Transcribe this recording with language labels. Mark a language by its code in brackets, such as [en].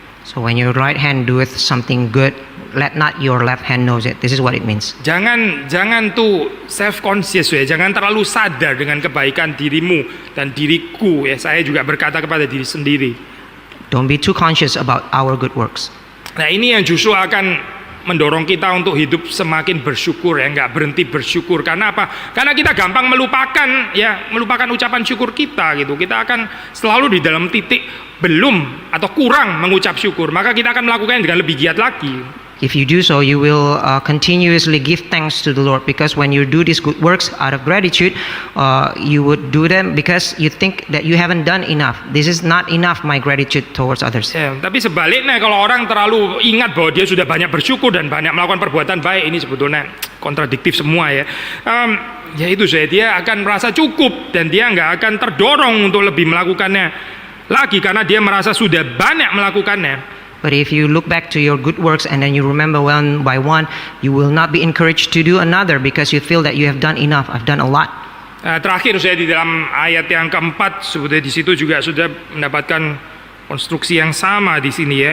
[en] So when your right hand doeth something good, let not your left hand knows it. This is what it means. [id] Jangan tuh [en] self conscious [id] ya, jangan terlalu sadar dengan kebaikan dirimu dan diriku ya. Saya juga berkata kepada diri sendiri. [en] Don't be too conscious about our good works. [id] Nah ini yang justru akan mendorong kita untuk hidup semakin bersyukur ya, nggak berhenti bersyukur. Karena apa? Karena kita gampang melupakan ucapan syukur kita gitu. Kita akan selalu di dalam titik belum atau kurang mengucap syukur, maka kita akan melakukannya dengan lebih giat lagi. [en] If you do so, you will continuously give thanks to the Lord, because when you do these good works out of gratitude, you would do them because you think that you haven't done enough. This is not enough, my gratitude towards others. [id] Ya, tapi sebaliknya kalau orang terlalu ingat bahwa dia sudah banyak bersyukur dan banyak melakukan perbuatan baik, ini sebetulnya kontradiktif semua ya. Ya itu dia akan merasa cukup dan dia nggak akan terdorong untuk lebih melakukannya lagi karena dia merasa sudah banyak melakukannya. [en] But if you look back to your good works and then you remember one by one, you will not be encouraged to do another because you feel that you have done enough. I've done a lot. [id] Terakhir saya di dalam ayat yang keempat, sebetulnya di situ juga sudah mendapatkan konstruksi yang sama di sini ya.